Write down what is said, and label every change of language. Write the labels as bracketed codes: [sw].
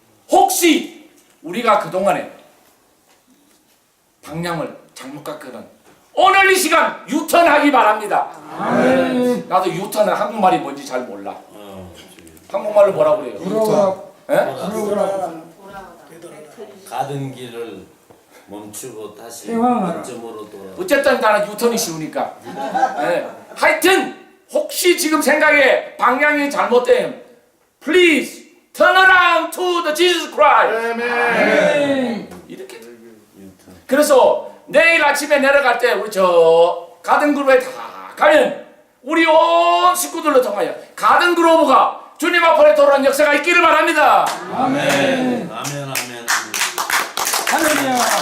[ko] 혹시 우리가 그동안에 방향을 잘못 갔거든 오늘 이 시간 유턴하기 바랍니다. 아멘. 나도 유턴은 한국말이 뭔지 잘 몰라. 주여. 한국말로 뭐라고 그래요? 돌아오라. 예? 돌아오라. 가던 길을 멈추고 다시 행하라. 원점으로 돌아. 어쨌든 나는 유턴이 쉬우니까. 예. 하여튼 혹시 지금 생각에 방향이 잘못되면 [en] Please turn around to the Jesus Christ. [ko] 아멘. 이렇게. 유턴. 그래서 내일 아침에 내려갈 때 우리 저 가든그룹에 다 가면 우리 온 식구들로 통하여 가든그룹가 주님 앞에 돌아온 역사가 있기를 바랍니다. 아멘. 아멘 아멘. 할렐루야.